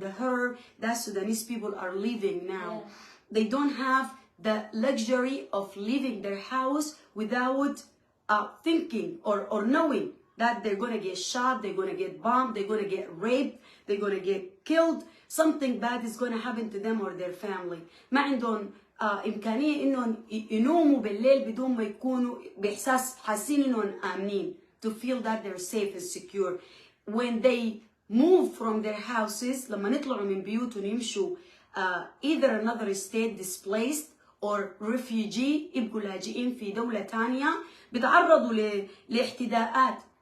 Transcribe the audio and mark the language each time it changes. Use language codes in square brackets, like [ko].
[en] The horror that Sudanese people are living now. They don't have the luxury of leaving their house without thinking or knowing that they're going to get shot, they're going to get bombed, they're going to get raped, they're going to get killed. Something bad is going to happen to them or their family. [ar] ما عندهم إمكانية إنهم ينوموا بالليل بدون ما يكونوا بإحساس حاسين إنهم آمنين, [en] to feel that they're safe and secure. When they move from their houses, [ar] لما نطلعوا من بيوتهم يمشوا [en] either another state displaced or refugee, [ar] يبقوا لاجئين في دولة تانية, بيتعرضوا لاحتداءات.